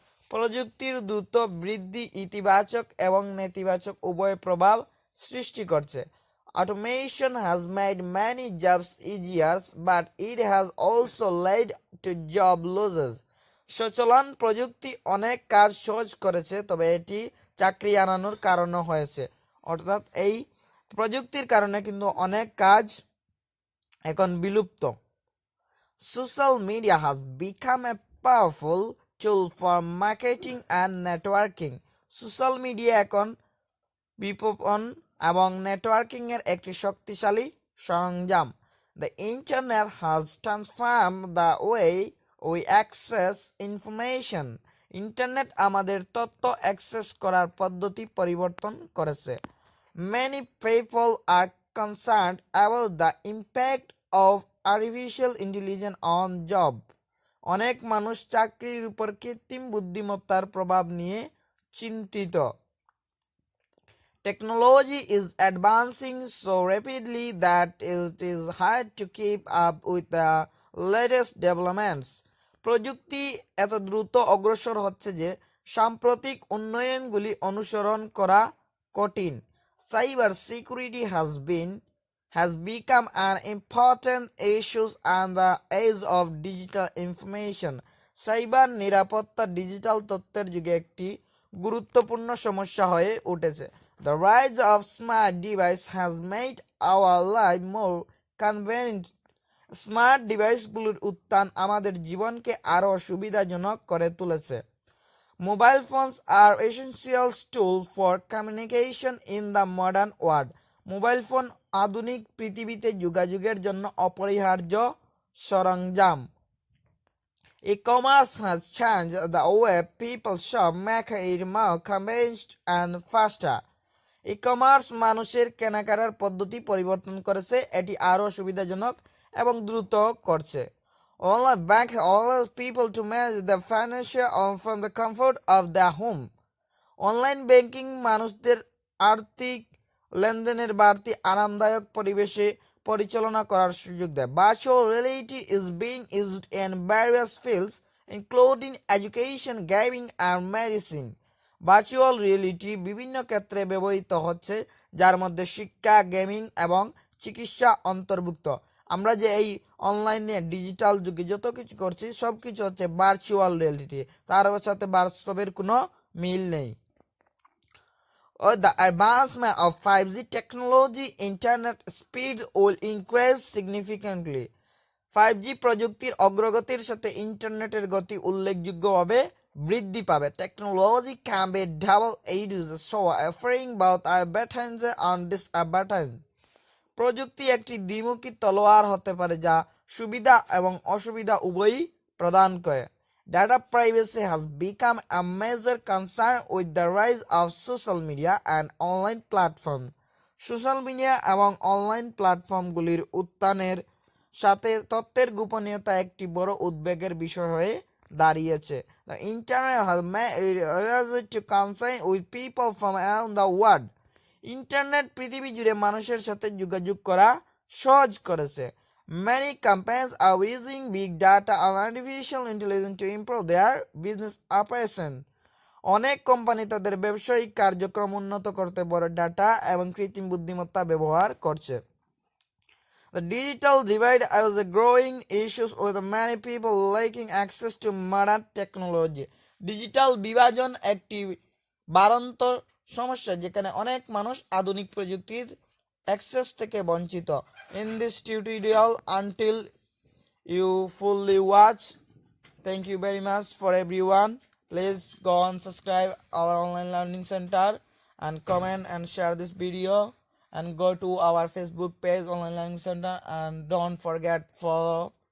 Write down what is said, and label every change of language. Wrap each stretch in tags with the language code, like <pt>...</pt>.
<bn>প্রযুক্তির দ্রুত বৃদ্ধি ইতিবাচক এবং নেতিবাচক উভয় প্রভাব সৃষ্টি করছে।</bn> <en>Automation has made many jobs easier, but it has also led to job losses.</en> <bn>সচলন প্রযুক্তি অনেক কাজ সহজ করেছে, তবে এটি চাকরি হারানোর কারণও হয়েছে। অর্থাৎ এই প্রযুক্তির কারণে কিন্তু অনেক কাজ এখন বিলুপ্ত।</bn> <en>Social media has become a powerful tool for marketing and networking.</en> <bn>Social media এখন বিপণন এবং নেটওয়ার্কিং এর একটি শক্তিশালী সরঞ্জাম।</bn> <en>The internet has transformed the way we access information.</en> <bn>Internet আমাদের তথ্য অ্যাক্সেস করার পদ্ধতি পরিবর্তন করেছে।</bn> <en>Many people are concerned about the impact of artificial intelligence on job.</en> <bn>অনেক মানুষ চাকরির উপর কৃত্রিম বুদ্ধিমত্তার প্রভাব নিয়ে চিন্তিত।</bn> <en>Technology is advancing so rapidly that it is hard to keep up with the latest developments.</en> <bn>প্রযুক্তি এত দ্রুত অগ্রসর হচ্ছে যে সাম্প্রতিক উন্নয়নগুলি অনুসরণ করা কঠিন।</bn> <en>Cyber security has become an important issue on the age of digital information.</en> <bn>Cyber নিরাপত্তা ডিজিটাল তথ্যের যুগে একটি গুরুত্বপূর্ণ সমস্যা হয়ে উঠেছে।</bn> <en>The rise of smart devices has made our life more convenient.</en> <bn>Smart ডিভাইসগুলোর উত্থান আমাদের জীবনকে আরও সুবিধাজনক করে তুলেছে।</bn> <en>Mobile phones are essential tool for communication in the modern world.</en> <bn>Mobile phone আধুনিক পৃথিবীতে যোগাযোগের জন্য অপরিহার্য সরঞ্জাম।</bn> <en>E-commerce has changed the way people shop, making it more convenient and faster.</en> <bn>E-commerce মানুষের কেনাকাটার পদ্ধতি পরিবর্তন করেছে, এটি আরও সুবিধাজনক এবং দ্রুত করছে।</bn> <en>Online bank allows people to manage their financial from the comfort of their home.</en> <bn>Online banking মানুষদের আর্থিক লেনদেনের বাড়তি আরামদায়ক পরিবেশে পরিচালনা করার সুযোগ দেয়।</bn> <en>Virtual reality is being used in various fields including education, gaming and medicine.</en> <bn>Virtual reality বিভিন্ন ক্ষেত্রে ব্যবহৃত হচ্ছে, যার মধ্যে শিক্ষা, গেমিং এবং চিকিৎসা অন্তর্ভুক্ত। আমরা যে এই অনলাইনে ডিজিটাল যুগে যত কিছু করছি সব কিছু হচ্ছে ভার্চুয়াল রিয়েলিটি, তার সাথে বাস্তবের কোনো মিল নেই।</bn> <en>The advancement of 5G technology, internet speed will increase significantly.</en> <bn>5G প্রযুক্তির অগ্রগতির সাথে ইন্টারনেটের গতি উল্লেখযোগ্যভাবে বৃদ্ধি পাবে।</bn> <en>Technology can be double-edged sword, offering both advantages and disadvantages.</en> <bn>প্রযুক্তি একটি দ্বিমুখী তলোয়ার হতে পারে যা সুবিধা এবং অসুবিধা উভয়ই প্রদান করে।</bn> <en>Data privacy has become a major concern with the rise of social media and online platforms.</en> <bn>Social media এবং অনলাইন প্ল্যাটফর্মগুলির উত্থানের সাথে তথ্যের গোপনীয়তা একটি বড় উদ্বেগের বিষয় হয়ে দাঁড়িয়েছে।</bn> <en>The internet has made it easy to connect with people from around the world.</en> <bn>Internet পৃথিবী জুড়ে মানুষের সাথে যোগাযোগ করা সহজ করেছে।</bn> <en>Many companies are using big data and artificial intelligence to improve their business operations.</en> <bn>অনেক কোম্পানি তাদের ব্যবসায়িক কার্যক্রম উন্নত করতে বড় ডাটা এবং কৃত্রিম বুদ্ধিমত্তা ব্যবহার করছে।</bn> <en>The digital divide is a growing issue with many people lacking access to modern technology.</en> <bn>Digital বিভাজন একটি বাড়ন্ত সমস্যা যেখানে অনেক মানুষ আধুনিক প্রযুক্তির অ্যাক্সেস থেকে বঞ্চিত।</bn> <en>In this tutorial, until you fully watch, thank you very much for everyone. Please go and subscribe our online learning center and comment and share this video and go to our Facebook page online learning center and don't forget follow</en>